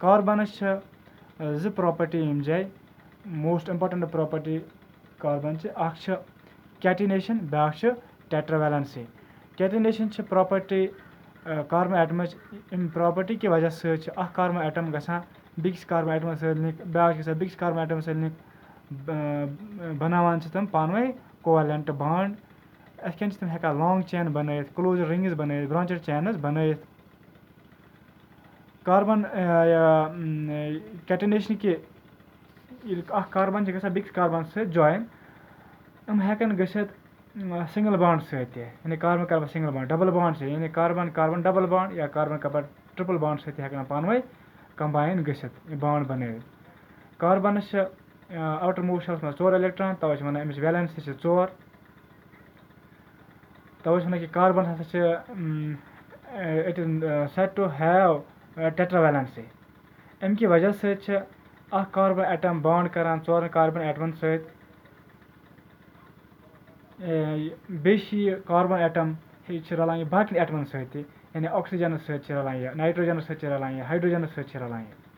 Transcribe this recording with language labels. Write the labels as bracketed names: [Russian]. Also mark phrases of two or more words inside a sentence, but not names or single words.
[Kashmiri] کاربنس چھِ 2 پراپرٹی ییٚمہِ جایہِ [English] most important property carbon [Kashmiri] چھِ اکھ چھِ کیٹِنیشن بیٛاکھ چھِ ٹیٹراویلنسی کیٹِنیشن چھِ پراپرٹی کاربن ایٹمٕچ اَمہِ پراپرٹی کہِ وجہ سۭتۍ چھِ اکھ [English] carbon atom [Kashmiri] گژھان بیٚکِس کاربن ایٹمس سۭتۍ لِنک بیٛاکھ چھِ گژھان بیٚکِس کاربن ایٹمس سۭتۍ لِنک بناوان چھِ تِم پانہٕ ؤنۍ [English] covalent bond [Kashmiri] اِتھ کٔنۍ چھِ تِم ہٮ۪کان [English] long chain [Kashmiri] بنٲیِتھ [English] closed rings [Kashmiri] بنٲیِتھ [English] branched chains [Kashmiri] بنٲیِتھ کاربن کیٹِنیشن کہِ ییٚلہِ اکھ کاربن چھِ گژھان بیٚکِس کاربن سۭتۍ جویِن یِم ہٮ۪کن گٔژھِتھ [English] single bond [Kashmiri] سۭتۍ تہِ یعنی کاربن [English] single bond double bond [Kashmiri] چھِ یعنی کاربن [English] double bond [Kashmiri] یا کاربن [English] triple bond [Kashmiri] سۭتۍ تہِ ہٮ۪کان پانہٕ ؤنۍ کمباین گٔژھِتھ بانڈ بنٲوِتھ کاربنس چھِ [English] outer most [Kashmiri] شَلَس منٛز 4 الیکٹران تَوے چھِ وَنان أمِچ ویلنسی چھِ 4 تَوے چھِ وَنان کہِ کاربن ہسا چھِ [English] it is said to have tetravalency [Kashmiri] اَمہِ کہِ وجہ سۭتۍ چھِ اکھ [English] carbon atom [Kashmiri] بانڈ کران 4 کاربن ایٹمن سۭتۍ بیٚیہِ چھِ یہِ [English] carbon atom [Kashmiri] یہِ چھِ رلان یہِ باقین ایٹمن سۭتۍ تہِ یعنی آکسیجنس سۭتۍ چھِ رلان یہِ نایٹروجنس سۭتۍ چھِ رلان یہِ ہایڈروجنس سۭتۍ چھِ رلان یہِ